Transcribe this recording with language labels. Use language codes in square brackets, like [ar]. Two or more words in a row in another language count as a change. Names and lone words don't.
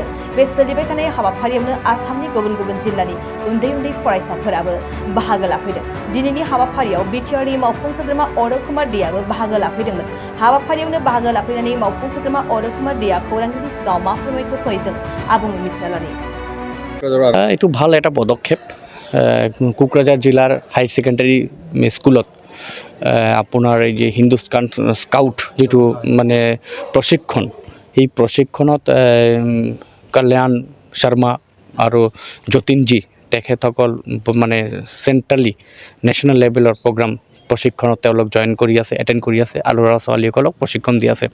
[brx] बे सोलिबाय थानाय हाबाफारियावनो आसामनि गुबुन गुबुन जिल्लानि उन्दै फरायसाफोराबो बाहागो लाफैदों। दिनैनि हाबाफारियाव बिटिआरनि मावफुं सोद्रोमा अरुण कुमार देआबो बाहागो लाफैदोंमोन। हाबाफारियावनो बाहागो लाफैनानै मावफुं सोद्रोमा अरुण कुमार देआ खौरांगिरिनि सिगाङाव मा फोरमायखो फैजों आबुङै मिथिना लानि। [as] এইটো ভাল এটা পদক্ষেপ। কোকৰাঝাৰ জিলাৰ [en] high secondary [as] স্কুলত আপোনাৰ এই যে হিন্দুস্তান স্কাউট যেটো মানে প্ৰশিক্ষণ, এই প্ৰশিক্ষণত কল্যাণ শৰ্মা আৰু যতীনজী তেখেতসকল মানে [en] centrally national level [as] প্ৰগ্ৰাম প্ৰশিক্ষণত তেওঁলোক জইন কৰি আছে, এটেণ্ড কৰি আছে আৰু ল'ৰা ছোৱালীসকলক প্ৰশিক্ষণ দি আছে।